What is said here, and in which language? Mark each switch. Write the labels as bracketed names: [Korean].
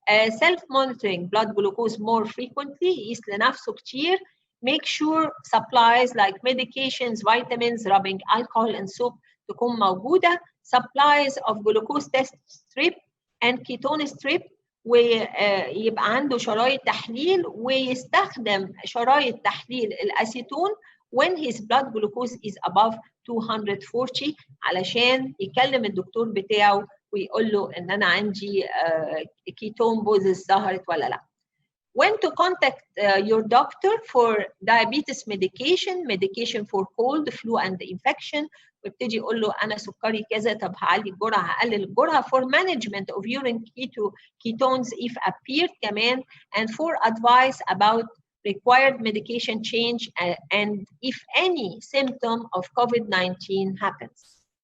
[English] Self-monitoring blood glucose more frequently, [Arabic] يقيس لنفسه كتير. [English] Make sure supplies like medications, vitamins, rubbing alcohol and soap [Arabic] تكون موجودة. [English] Supplies of glucose test strip and ketone strip [Arabic] ويبقى عنده شرايط تحليل ويستخدم شرايط تحليل الأسيتون [English] when his blood glucose is above 240 [Arabic] علشان يكلم الدكتور بتاعه ويقول له ان انا عندي كيتون بوزس ظهرت ولا لا. [English] When to contact your doctor for diabetes medication for cold, flu and infection [Arabic] ويبتدي يقول له انا سكري كذا طب هعلي الجرعه هقلل الجرعه. [English] For management of urine ketones if appeared [Arabic] كمان [English] and for advice about required medication change and if any symptom of COVID-19 happens.